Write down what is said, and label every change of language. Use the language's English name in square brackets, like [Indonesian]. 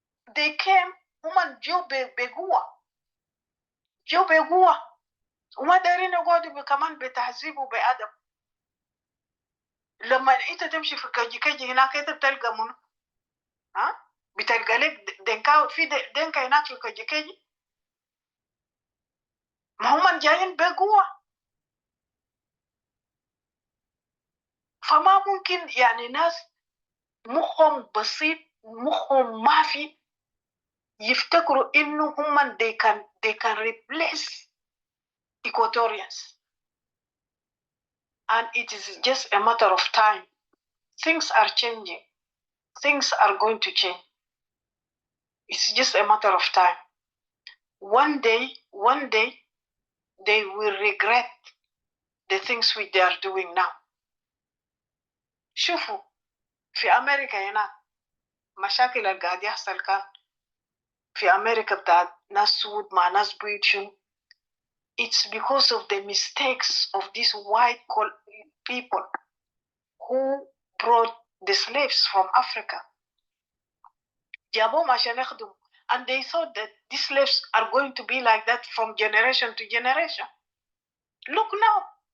[English] they came [Arabic] هم جو بقوة وما دارين يقعدوا كمان بتهذيب وبأدب. لما انت تمشي في كجي هناك انت بتلقى منه، بتلقى لك دنكاوي في دنكا هناك في كجي، ما هم جايين بقوة. فما ممكن يعني ناس مخهم بسيط، مخهم ما في، يفتكروا انه هم [English] they can replace Equatorians, and it is just a matter of time. Things are changing. Things are going to change. It's just a matter of time. One day they will regret the things which they are doing now. [Arabic] شوفوا في أمريكا هنا مشاكل اللي قاعد يحصل كان في أمريكا بتاعت ناس سود مع ناس بيض شنو. [English] It's because of the mistakes of these white people who brought the slaves from Africa. [Arabic] جابوهم عشان يخدموا, [English] and they thought that these slaves are going to be like that from generation to generation. Look now.